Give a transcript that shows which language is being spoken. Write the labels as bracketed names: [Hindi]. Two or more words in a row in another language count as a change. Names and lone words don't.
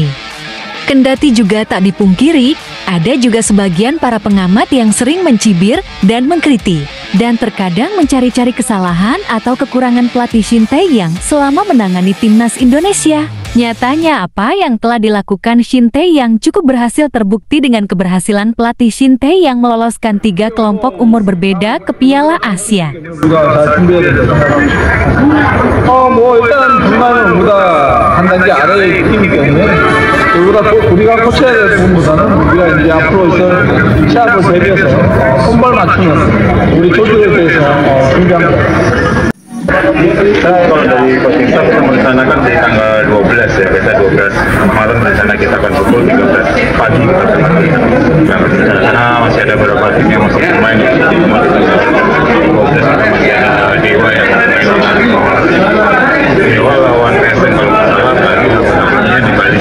[Indonesian] Kendati juga tak dipungkiri, ada juga sebagian para pengamat yang sering mencibir dan mengkritik, dan terkadang mencari-cari kesalahan atau kekurangan pelatih Shin Tae-yong selama menangani timnas Indonesia. Nyatanya apa yang telah dilakukan Shin Tae-yong cukup berhasil terbukti dengan keberhasilan pelatih Shin Tae-yong meloloskan 3 kelompok umur berbeda ke Piala Asia. [Korean] 일단 불만은 우리가 한 단계 아래의 팀이기 때문에 우리가 코치해야 될 부분보다는 우리가 이제 앞으로 있을 시합을 대비해서 손발 맞추는 우리 조직에 대해서 준비합니다. [Indonesian] Kalau dari [English] coaching staff [Indonesian] kita merencanakan di tanggal 12 ya, biasa 12 malam rencana kita akan pukul 13 pagi kita akan latihan. Karena masih ada beberapa tim yang masih bermain di 12 masih ada Dewa yang bermain Dewa lawan PSM kalau nggak salah tadi namanya di Bali.